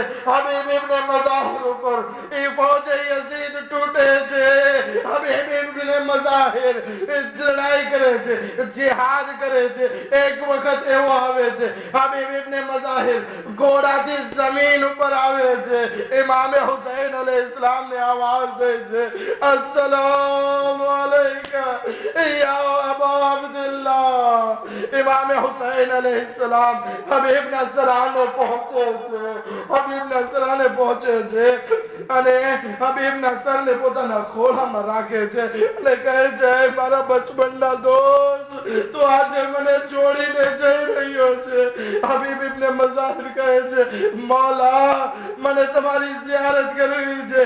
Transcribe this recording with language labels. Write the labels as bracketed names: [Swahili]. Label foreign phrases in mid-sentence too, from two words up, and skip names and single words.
[Gujarati] હબીબ ઇબ્ને મઝાહિર ઉપર એ ફૌજે યઝીદ તૂટે છે. હબીબ ઇબ્ને મઝાહિર લડાઈ કરે છે, જિહાદ કરે છે. એક વખત એવો આવે છે, હબીબ ઇબ્ને મઝાહિર ઘોડાથી જમીન ઉપર આવે છે. ઇમામ હુસૈન અલૈહિસ્સલામ ને આવાજ દે છે, [Arabic] السلام عليك يا أبا عبد الله. [Gujarati] ઇમામ હુસૈન અલૈહિસ્સલામ હબીબ નસરાને પહોંચે છે. હબીબ નસરાને પહોંચે છે અને હબીબ નસરને પોતાના ખોળામાં રાખે છે અને કહે છે, મારા બચપનના દોસ્ત, તું આજે મને છોડીને જઈ રહ્યો છે. હબીબ ઇબ્ને મઝાહિર કહે છે, મૌલા, મને તમારી ઝિયારત કરવી છે.